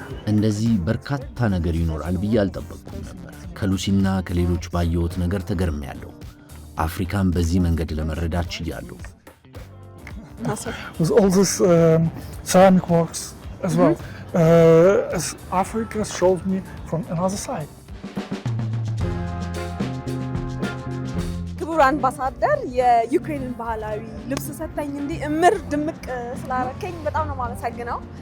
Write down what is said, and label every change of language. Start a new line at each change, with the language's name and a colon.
Amharic: እንደዚህ በርካታ ነገር ይኖራል ብዬ አልጠበቅኩም ነበር። ከሉሲና ከሌሎች ባየሁት ነገር ተገርሜያለሁ። አፍሪካን በዚህ መንገድ ለመረዳት ችያለሁ።
English: with all this ceramic works as well. As Africa shows me from another side.
Amharic: ክቡር አምባሳደር የዩክሬንን ባህላዊ ልብስ ሰጠኝ እንዲህ እምር ድምቅ ስላረከኝ በጣም ነው የማመሰግነው።